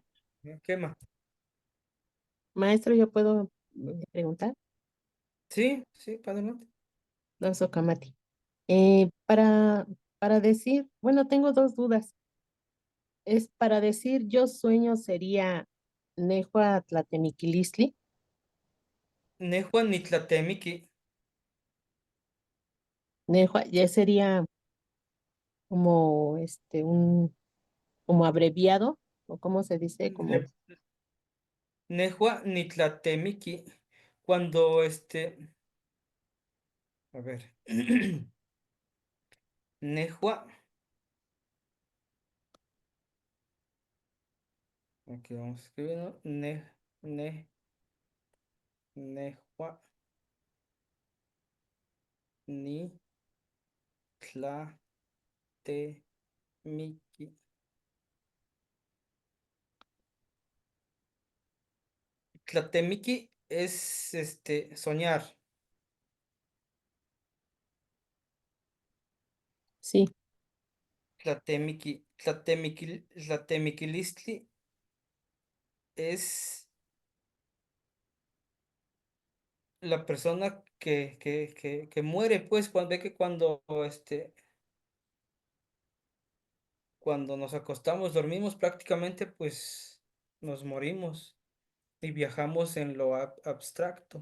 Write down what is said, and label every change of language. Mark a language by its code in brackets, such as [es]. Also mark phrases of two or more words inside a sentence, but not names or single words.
[es] quema. Maestro, ¿yo puedo preguntar? Sí, sí, para adelante. Don Socamati. Para decir, bueno, tengo dos dudas. Es para decir yo sueño sería [nah] Nehua Tlatemiquilistli. Nehua ni tlatemiki. [es] Nehua ya sería como como abreviado, o cómo se dice, como [nah] Nehua ni tlatemiki. [es] Cuando a ver. Nehua. Aquí vamos a escribir, [nah] Nehua ni tlatemiki. [es] Tlatemiki es soñar. sí, Tlatemiquilistli es la persona que muere, pues, cuando ve que cuando nos acostamos, dormimos prácticamente, pues nos morimos y viajamos en lo abstracto.